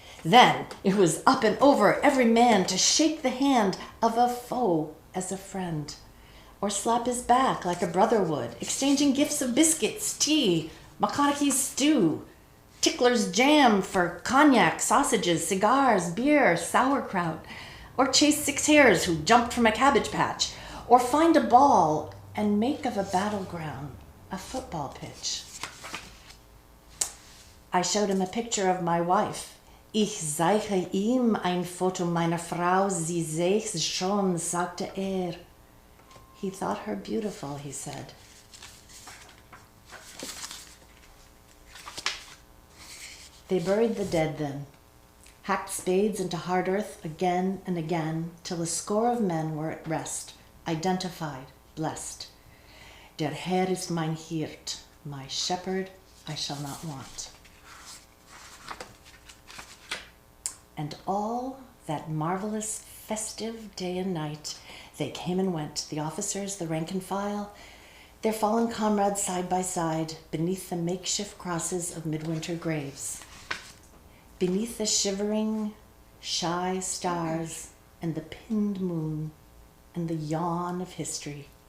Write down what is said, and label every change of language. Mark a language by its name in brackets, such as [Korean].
[English] Then it was up and over every man to shake the hand of a foe as a friend, or slap his back like a brother would, exchanging gifts of biscuits, tea, McConaughey's stew, Tickler's jam for cognac, sausages, cigars, beer, sauerkraut, or chase 6 hares who jumped from a cabbage patch, or find a ball and make of a battleground a football pitch. I showed him a picture of my wife. [German] Ich zeige ihm ein Foto meiner Frau, sie seh's schon, sagte er. [English] He thought her beautiful, he said. They buried the dead then, hacked spades into hard earth again and again, till a score of men were at rest, identified, blessed. [German] Der Herr ist mein Hirt, [English] my shepherd I shall not want. And all that marvelous festive day and night, they came and went, the officers, the rank and file, their fallen comrades side by side, beneath the makeshift crosses of midwinter graves, beneath the shivering, shy stars and the pinned moon and the yawn of history.